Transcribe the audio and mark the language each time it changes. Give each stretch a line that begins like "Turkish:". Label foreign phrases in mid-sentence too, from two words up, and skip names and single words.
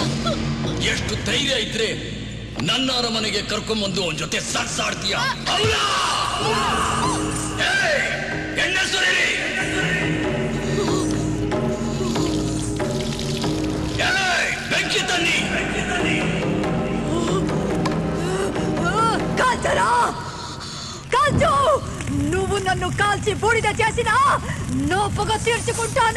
Kannada: ಎಷ್ಟು ಧೈರ್ಯ ಇದ್ರೆ ನನ್ನ ಅರಮನೆಗೆ ಕರ್ಕೊಂಡ್ಬಂದು ಅವನ ಜೊತೆ ಸಾಡ್ತೀಯ? ಬೆಂಕಿ ತನ್ನಿ.
Telugu: కాల్చరా, కాల్చు. నువ్వు నన్ను కాల్చి బూడిద చేసినా నా పొగ తీర్చుకుంటాను.